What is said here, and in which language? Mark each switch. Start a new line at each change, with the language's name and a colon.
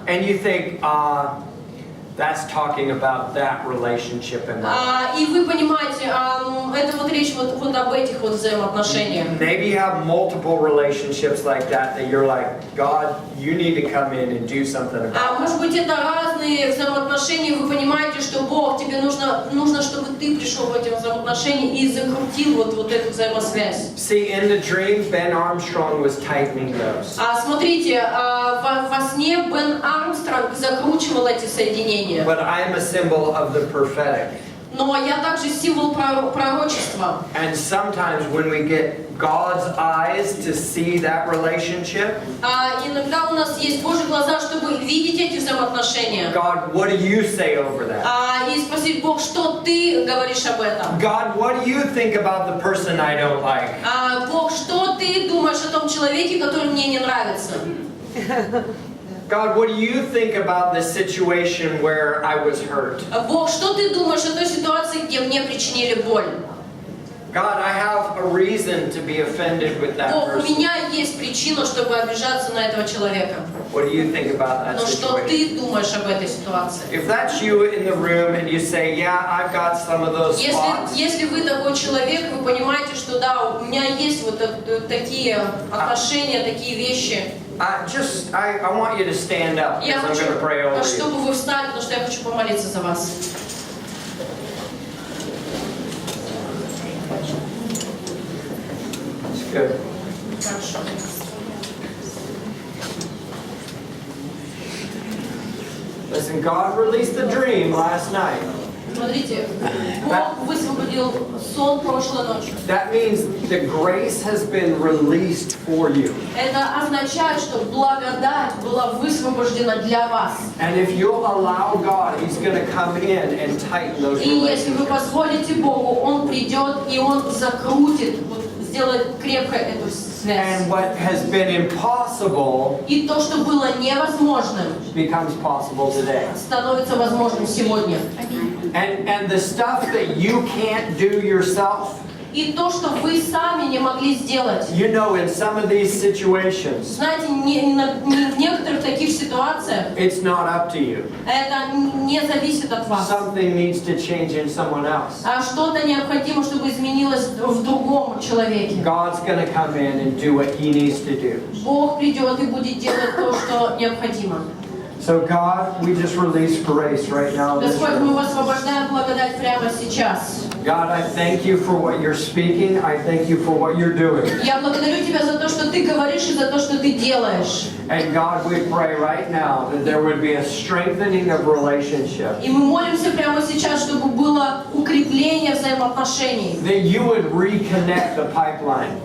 English: and you think, that's talking about that relationship in my life.
Russian: и вы понимаете, это вот речь вот об этих вот взаимоотношениях.
English: Maybe you have multiple relationships like that you're like, God, you need to come in and do something about
Russian: Может быть, это разные взаимоотношения, вы понимаете, что Бог, тебе нужно, чтобы ты пришел в эти взаимоотношения и закрутил вот эту взаимосвязь.
English: See, in the dream, Ben Armstrong was tightening those.
Russian: Смотрите, во сне Бен Армстронг закручивал эти соединения.
English: But I am a symbol of the prophetic.
Russian: Но я также символ пророчества.
English: And sometimes when we get God's eyes to see that relationship,
Russian: Иногда у нас есть Божьи глаза, чтобы видеть эти взаимоотношения.
English: God, what do you say over that?
Russian: И спросить, Бог, что ты говоришь об этом?
English: God, what do you think about the person I don't like?
Russian: Бог, что ты думаешь о том человеке, который мне не нравится?
English: God, what do you think about the situation where I was hurt?
Russian: Бог, что ты думаешь о той ситуации, где мне причинили боль?
English: God, I have a reason to be offended with that
Russian: Бог, у
English: person.
Russian: меня есть причина, чтобы обижаться на этого человека.
English: What do you think about that
Russian: Но что
English: situation?
Russian: ты думаешь об этой ситуации?
English: If that's you in the room and you say, yeah, I've got some of those spots,
Russian: Если вы такой человек, вы понимаете, что да, у меня есть вот такие отношения, такие вещи.
English: I want you to stand up
Russian: Я
English: because I'm
Russian: хочу,
English: going to pray over you.
Russian: чтобы вы встали, потому что я хочу помолиться за вас.
English: It's good.
Russian: Хорошо.
English: Listen, God released the dream last night.
Russian: Смотрите, Бог высвободил сон прошлой ночью.
English: That means the grace has been released for you.
Russian: Это означает, что благодать была высвобождена для вас.
English: And if you'll allow God, He's going to come in and tighten those
Russian: И если вы
English: relationships.
Russian: позволите Богу, Он придет и Он закрутит, сделает крепкой эту связь.
English: And what has been impossible
Russian: И то, что было невозможным,
English: becomes possible today.
Russian: становится возможным сегодня.
English: And the stuff that you can't do yourself,
Russian: И то, что вы сами не могли сделать.
English: you know, in some of these situations,
Russian: Знаете, в некоторых таких ситуациях
English: it's not up to you.
Russian: это не зависит от вас.
English: Something needs to change in someone else.
Russian: Что-то необходимо, чтобы изменилось в другом человеке.
English: God's going to come in and do what He needs to do.
Russian: Бог придет и будет делать то, что необходимо.
English: So God, we just release grace right now in this
Russian: Господь, мы
English: room.
Russian: высвобождаем благодать прямо сейчас.
English: God, I thank you for what you're speaking. I thank you for what you're doing.
Russian: Я благодарю Тебя за то, что Ты говоришь и за то, что Ты делаешь.
English: And God, we pray right now that there would be a strengthening of relationship.
Russian: И мы молимся прямо сейчас, чтобы было укрепление взаимоотношений.
English: That you would reconnect the pipeline.